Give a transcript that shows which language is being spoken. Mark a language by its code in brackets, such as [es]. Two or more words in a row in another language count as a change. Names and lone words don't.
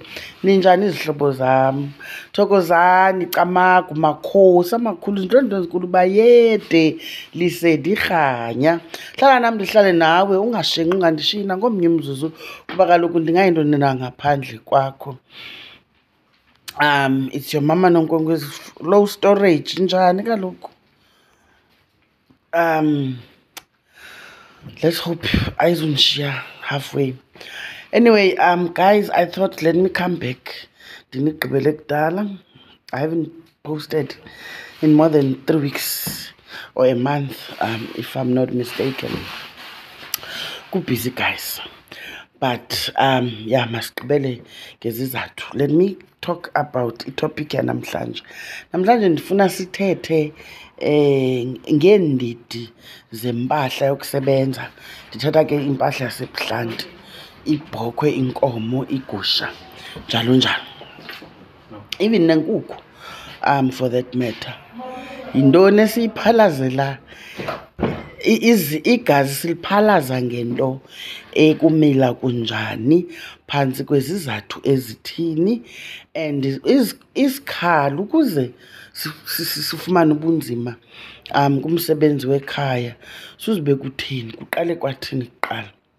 [xh] Ninjani izihlobo zam? Thokozani, camagu, makhosi amakhulu, izinto ezinkulu bayede lisedi khanya. Hlala nam ndihlale nawe ungashengi ungandishiyi nangomnye umzuzu kuba kaloku ndingayinto na ngaphandle kwakho. [en] It's your mama Nonkwenkwezi, low storage [xh] njani kaloku. [en] Let's hope ayizundishiya halfway. Anyway, guys, I thought let me come back. [xh] Ndinigqibele kudala. [en] I haven't posted in more than 3 weeks or a month, if I'm not mistaken. Good busy, guys. But yeah, [xh] masigqibele ngezizathu. [en] Let me talk about [xh] itopic yanamhlanje. Namhlanje ndifuna sithethe ngeendidi zempahla yokusebenza. Ndithetha ke impahla yasebuhlanti, ibhokhwe, inkomo, igusha, njalo njalo. Even nenkukhu, [en] for that matter. [xh] Yintoni esiyiphalazela igazi siliphalaza ngento ekumila kunjani phantsi kwezizathu ezithini, and isikhalo ukuze sifumane ubunzima kumsebenzi wekhaya suzibe kuthini, kuqale kwathini kuqala.